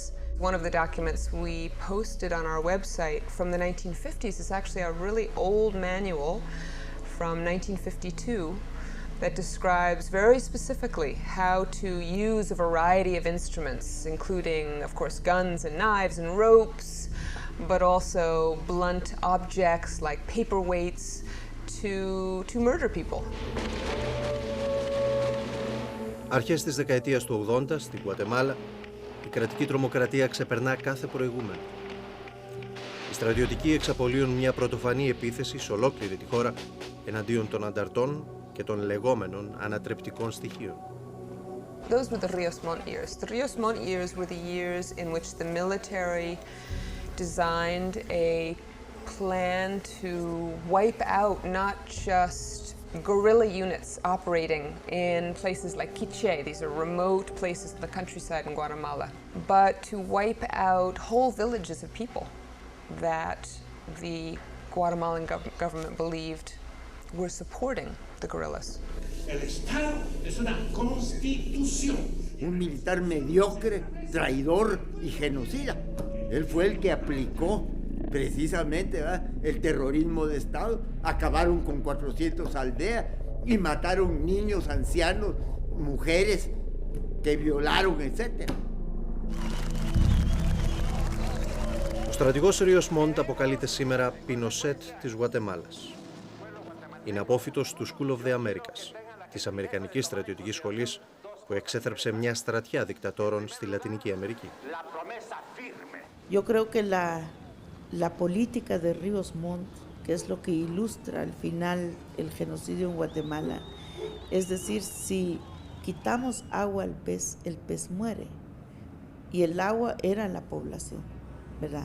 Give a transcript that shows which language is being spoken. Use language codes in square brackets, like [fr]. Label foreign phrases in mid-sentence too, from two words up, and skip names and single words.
[en] One of the documents we posted on our website from the 1950s is actually a really old manual from 1952 that describes very specifically how to use a variety of instruments, including, of course, guns and knives and ropes, but also blunt objects like paperweights to murder people. [el] Αρχές της δεκαετίας του 80 στην Γουατεμάλα, η κρατική τρομοκρατία ξεπερνά κάθε προηγούμενο. Οι στρατιωτικοί εξαπολύουν μια πρωτοφανή επίθεση σε ολόκληρη τη χώρα εναντίον των ανταρτών και των λεγόμενων ανατρεπτικών στοιχείων. [en] Those were the Ríos Montt years. The Ríos Montt years were the years in which the military designed a plan to wipe out not just guerrilla units operating in places like Quiché, these are remote places in the countryside in Guatemala, but to wipe out whole villages of people that the Guatemalan government believed were supporting the guerrillas. [es] El Estado es una constitución. Un militar mediocre, traidor y genocida. Él fue el que aplicó precisamente, ¿verdad?, el terrorismo de Estado. Acabaron con 400 aldeas y mataron niños, ancianos, mujeres que violaron, etc. [el] Ο στρατηγός Ρίος Μοντ αποκαλείται σήμερα Πινοσέτ της Γουατεμάλας. Είναι απόφοιτος του [en] School of the Americas, [el] της Αμερικανικής Στρατιωτικής Σχολής που εξέθρεψε μια στρατιά δικτατόρων στη Λατινική Αμερική. [es] Yo creo que la política de Ríos Montt, que es lo que ilustra al final el genocidio en Guatemala. Es decir, si quitamos agua al pez, el pez muere. Y el agua era la población, ¿verdad?